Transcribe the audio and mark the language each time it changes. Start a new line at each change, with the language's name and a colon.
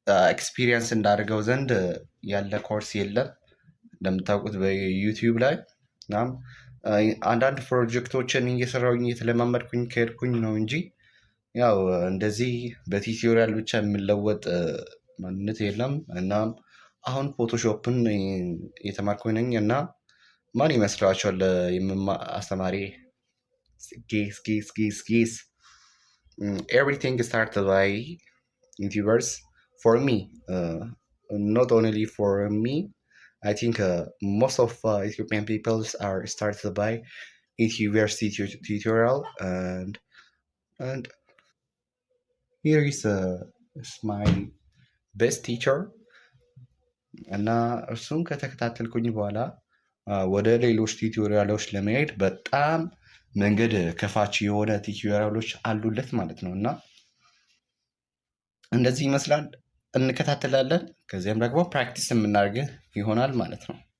Amharic: ኤክስፒሪየንስ እንዳደርገው ዘንድ ያለ ኮርስ የለም እንደምታውቁት በዩቲዩብ ላይ። እናም አንዳንድ ፕሮጀክቶችን እየሰራሁኝ እየተለማመድኩኝ ከሄድኩኝ ነው እንጂ ያው እንደዚህ በቲዩቶሪያል ብቻ የሚለወጥ ማንነት የለም። እናም አሁን ፎቶሾፕን እየተማርኩኝ ነኝ እና ማን ይመስላችኋል አስተማሪ?
English: ጌስ everything started by YouTubers for me, not only for me. I think most of Ethiopian people are started by YouTubers tutorial and here is my best teacher
Amharic: እና እርሱን ከተከታተልኩኝ በኋላ ወደ ሌሎች ቲዩቶሪያሎች ለመሄድ በጣም መንገድ ከፋች የሆነ ቲዩቶሪያሎች አሉለት ማለት ነው እና እንደዚህ ይመስላል። እንከታተላለን። ከዚያም ደግሞ ፕራክቲስ የምናደርግ ይሆናል ማለት ነው።